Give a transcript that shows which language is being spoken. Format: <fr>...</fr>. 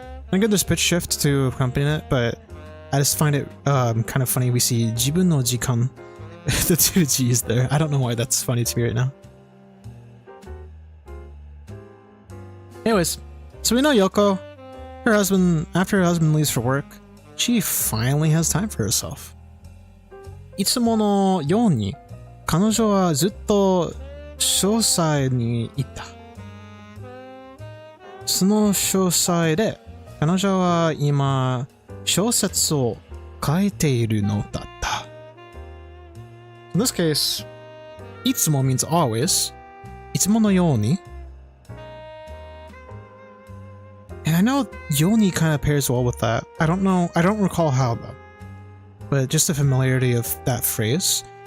<en>I get there's pitch shift to accompany it, but I just find it kind of funny. We see jibun no jikan, the two G's there. I don't know why that's funny to me right now. Anyways, so we know Yoko, after her husband leaves for work, she finally has time for herself.</en> <ja>いつものように、彼女はずっと書斎にいた。その書斎で、彼女は今、小説を書いているのだった。</ja> <en>In this case, いつも means always.</en> <ja>いつものように.</ja> <en>And I know Yoni kind of pairs well with that. I don't recall how though. But just the familiarity of that phrase.</en>